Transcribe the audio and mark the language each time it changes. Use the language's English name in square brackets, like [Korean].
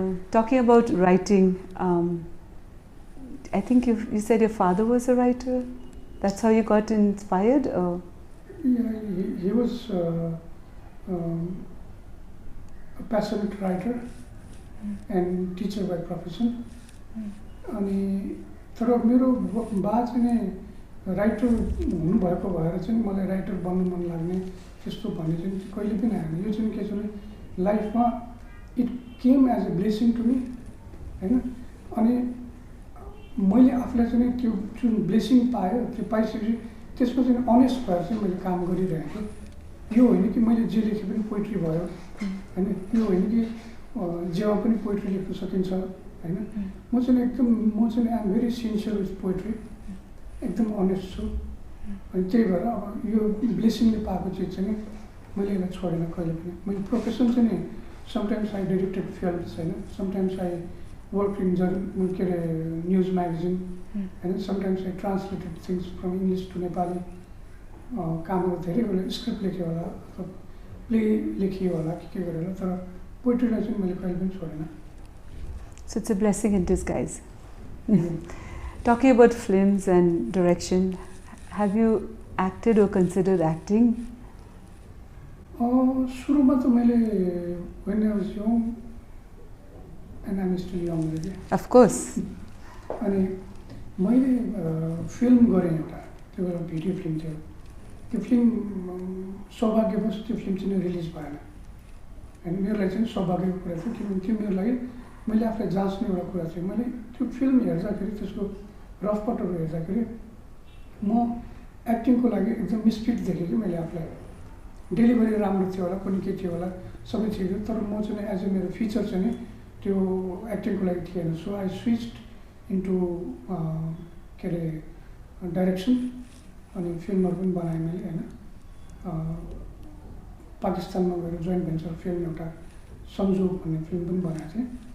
[English] Talking about writing, I think you said your father was a writer. That's how you got inspired? Or? Yeah, he was a passionate writer and teacher by profession. [Nepali] अनि तर मेरो बा चाहिँ नि writer हुनुभएको भएर चाहिँ मलाई राइटर बन्नु मन लाग्ने त्यस्तो भन्ने चाहिँ कहिले पनि आएन। यो चाहिँ के छ भने लाइफमा [English] it came as a blessing to me [Nepali] हैन। अनि मैले आफूलाई चाहिँ त्यो जुन ब्लेसिङ पायो त्यो पाइसकेपछि त्यसको चाहिँ अनेस्ट भएर चाहिँ मैले काम गरिरहेको। यो होइन कि मैले जे लेखे पनि पोइट्री भयो हैन। यो होइन कि जेमा पनि पोइट्री लेख्न सकिन्छ हैन। म चाहिँ [English] I am very sincere with poetry, [Nepali] एकदम अनेस्ट छु। अनि त्यही भएर अब यो ब्लेसिङले पाएको चिज चाहिँ मैले यसलाई छोडेन कहिले पनि। मैले प्रोफेसन चाहिँ नि [English] Sometimes I directed films हैन, sometimes I work in के अरे न्युज म्यागजिन हैन, sometimes I translated things from English to Nepali. [Nepali] कामहरू धेरै बेला स्क्रिप्ट लेख्यो होला अथवा प्ले लेखियो होला के गरेर, तर पोइट्रीलाई चाहिँ मैले कहिले पनि छोडेन। [English] So it's a blessing in disguise. Talking about films and direction, have you acted or considered acting? [Nepali] सुरुमा त मैले [English] when I was young and I'm still young really. Of course. [Nepali] अनि मैले फिल्म गरेँ एउटा, त्यो बेला भिडियो फिल्म थियो। त्यो फिल्म सौभाग्यवश त्यो फिल्म चाहिँ रिलिज भएन हैन। मेरो लागि चाहिँ सौभाग्यको कुरा थियो, किनभने त्यो मेरो लागि मैले आफूलाई जाँच्ने एउटा कुरा थियो। मैले त्यो फिल्म हेर्दाखेरि त्यसको रफ कटहरू हेर्दाखेरि म एक्टिङको लागि एकदम मिसफिट देखेँ कि मैले आफूलाई। डेलिभरी राम्रो थियो होला, कुनै के थियो होला, सबै थियो, तर म चाहिँ एज ए मेरो फिचर चाहिँ नि त्यो एक्टिङको लागि थिएन। [English] So I switched into के अरे direction. [Nepali] अनि फिल्महरू पनि बनाएँ मैले होइन। पाकिस्तानमा गएर जोइन्ट भेन्चर फिल्म एउटा सन्जु भन्ने फिल्म पनि बनाएको थिएँ।